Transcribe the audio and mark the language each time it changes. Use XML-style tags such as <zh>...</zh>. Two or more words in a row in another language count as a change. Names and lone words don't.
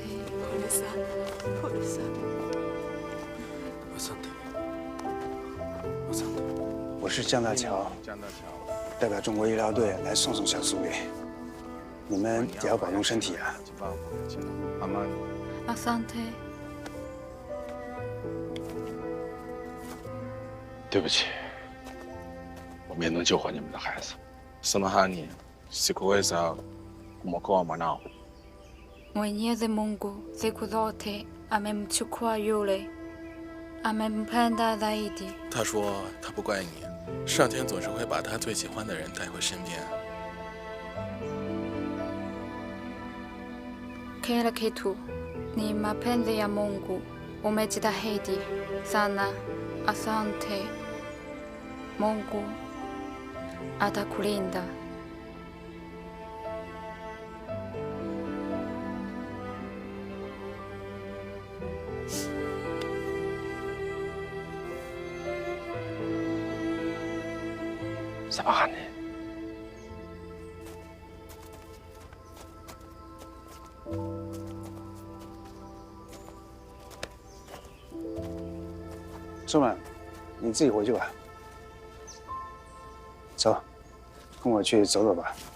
<sw>Pole sana. Pole sana. Asante.</sw> <zh>我是江大乔，代表中国医疗队来送小苏给。你们也要保重身体啊。</zh> <sw>Asante.</sw> <zh>对不起，我没能救活你们的孩子。</zh> <sw>Samahani, sikuweza kumwokoa mwanao. Mwenyezi Mungu siku zote amemchukua yule amempenda zaidi.</sw> <zh>他说他不怪你，上天总是会把他最喜欢的人带回身边。</zh> <sw>Kila kitu ni mapenzi ya Mungu. Umejitahidi sana. Asante. Mungu atakulinda. Samahani.</sw> <zh>周满，你自己回去吧。走，跟我去走走吧。</zh>